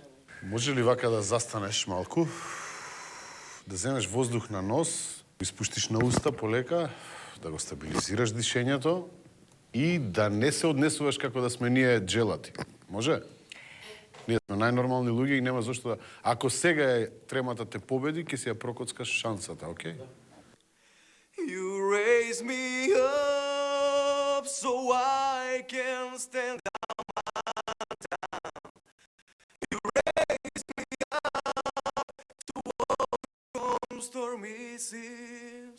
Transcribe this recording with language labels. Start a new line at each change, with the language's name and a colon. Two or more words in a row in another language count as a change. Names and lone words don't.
Macedonian: Може ли вака да застанеш малку? Да земеш воздух на нос, испуштиш на уста полека, да го стабилизираш дишењето и да не се однесуваш како да сме ние джелати. Може? Ние сме најнормални луѓе и нема зашто да... Ако сега е тремата те победи, ќе си ја прокоцкаш шансата, окей?
English: You raise me up so I can stand on my down. You raise me up to overcome stormy seas.